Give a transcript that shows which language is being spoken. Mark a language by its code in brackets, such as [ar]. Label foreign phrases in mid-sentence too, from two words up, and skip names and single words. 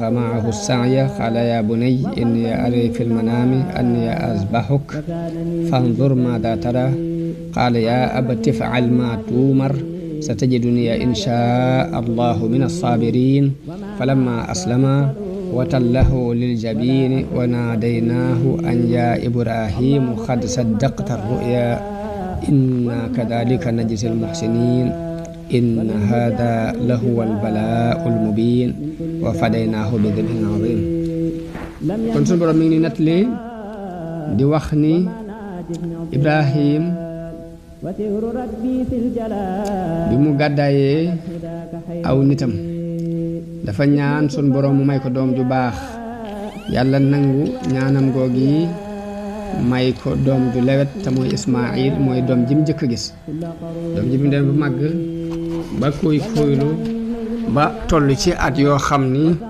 [ar] معه السعي قال يا بني إني أرى في المنام أني أذبحك فانظر ماذا ترى قال يا أبت افعل ما تؤمر ستجدني إن شاء الله من الصابرين فلما أسلما وتله للجبين وناديناه أن يا إبراهيم قد صدقت الرؤيا إنا كذلك نجزي المحسنين إن هذا لهو البلاء المبين وفديناه بذبح عظيم [wo] kon suñu borom mi ngi nettali di wax ni Ibrahim bi mu gàddaayee aw nitam dafa ñaan suñu borom mu may ko doom ju baax yàlla nangu ñaanam googi may ko doom ju lewet te mooy Ismaayil mooy doom ji mu njëkk a gis doom ji mu dem ba màgg ba koy koylu ba toll ci at yoo xam ni